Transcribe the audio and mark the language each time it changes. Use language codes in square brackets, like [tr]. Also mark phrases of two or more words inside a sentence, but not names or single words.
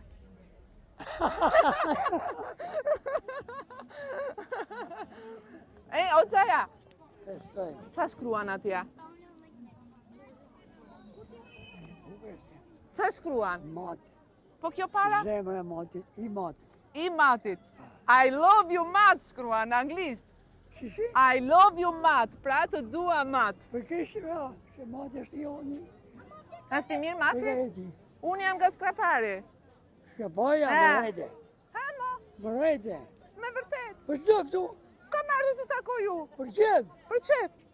[sq] O qaja? Besoj. Qa shkruan atja? Qa shkruan? Mat. Po kjo para? Zemra e matit, i matit. I matit. [en] I love you [sq] mat shkruan në anglisht. Si? [en] I love you mat, [sq] pra të dua mat. Për kështë se matit është i oni. Është i mirë Për mati? rejti. Unë jam nga Skrapari. Shka baja më rejte. Ha mo, Më rejte. me vërtet. Për që këtu? Kam ardhur të takoj ju. Për qef? Për qef.